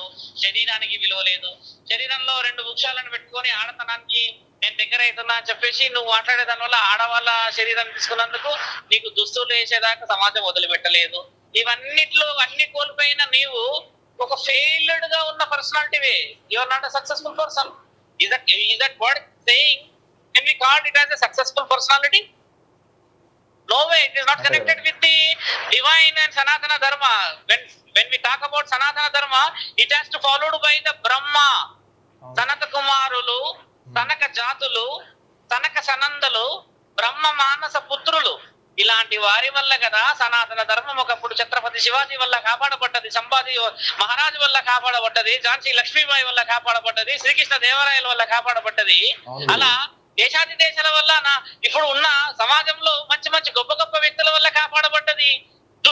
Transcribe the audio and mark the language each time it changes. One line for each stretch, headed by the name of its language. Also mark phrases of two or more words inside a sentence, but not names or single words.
Telugu: శరీరానికి విలువ లేదు. శరీరంలో 2 వృక్షాలను పెట్టుకొని ఆడతనానికి నేను దగ్గర అవుతున్నా అని చెప్పేసి నువ్వు మాట్లాడే దాని వల్ల ఆడవాళ్ళ శరీరం తీసుకున్నందుకు నీకు దుస్తులు వేసేదాకా సమాజం వదిలిపెట్టలేదు. ఇవన్నిట్లో అన్ని కోల్పోయిన నీవు ఒక ఫెయిల్డ్ గా ఉన్న పర్సనాలిటీవే.
English: you are not a successful person. Is that word saying? Can we call it as a successful personality? No way. It is not connected with the divine and Sanatana Dharma. When we talk about Sanatana Dharma, it has to followed by the Brahma. Sanata Kumarulu, Sanaka Jatulu, Sanaka Sanandalu, Brahma Manasa Putrulu.
Telugu: ఇలాంటి వారి వల్ల కదా సనాతన ధర్మం ఒకప్పుడు ఛత్రపతి శివాజీ వల్ల కాపాడబడ్డది, సంభాజీ మహారాజు వల్ల కాపాడబడ్డది, ఝాన్సీ లక్ష్మీబాయి వల్ల కాపాడబడ్డది, శ్రీకృష్ణ దేవరాయల వల్ల కాపాడబడ్డది. అలా దేశాది దేశాల వల్ల ఇప్పుడు ఉన్న సమాజంలో మంచి గొప్ప వ్యక్తుల వల్ల కాపాడబడ్డది.